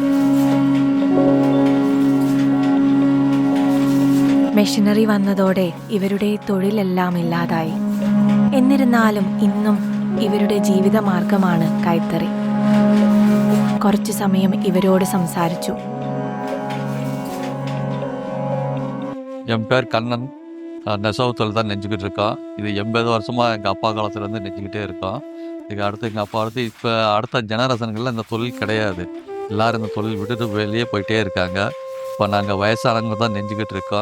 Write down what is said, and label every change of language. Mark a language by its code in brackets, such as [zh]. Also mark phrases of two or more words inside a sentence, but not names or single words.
[ml] മെഷീനറി വന്നതോടെ ഇവരുടെ തൊഴിലെല്ലാം ഇല്ലാതായി. എന്നിരുന്നാലും ഇന്നും ഇവരുടെ ജീവിതമാർഗമാണ് കൈത്തറി. കുറച്ചു സമയം ഇവരോട് സംസാരിച്ചു. [ta] என் பேர் கண்ணன். நெசவுத்தொழில் தான் நெஞ்சுக்கிட்டு இருக்கோம். இது 80 வருஷமாக எங்கள் அப்பா காலத்துலேருந்து நெஞ்சுக்கிட்டே இருக்கோம். இதுக்கு அடுத்து எங்கள் அப்பா அடுத்து இப்போ அடுத்த ஜெனரேஷனுங்களில் இந்த தொழில் கிடையாது. எல்லோரும் இந்த தொழில் விட்டுட்டு வெளியே போயிட்டே இருக்காங்க. இப்போ நாங்கள் வயசானவங்க தான் நெஞ்சுக்கிட்டு இருக்கோம்.